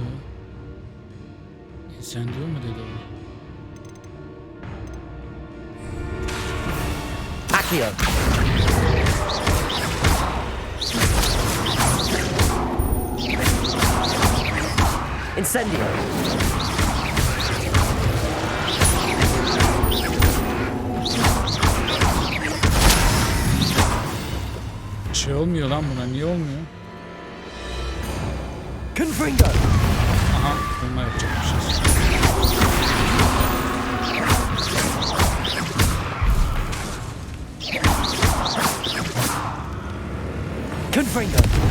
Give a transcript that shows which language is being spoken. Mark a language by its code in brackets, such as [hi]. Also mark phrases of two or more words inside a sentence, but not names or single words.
[tr] Incendio mu dedi o? Accio! Incendio! Şey olmuyor lan buna, niye olmuyor? Confringo! Aha, bununla yapacakmışız. Confringo!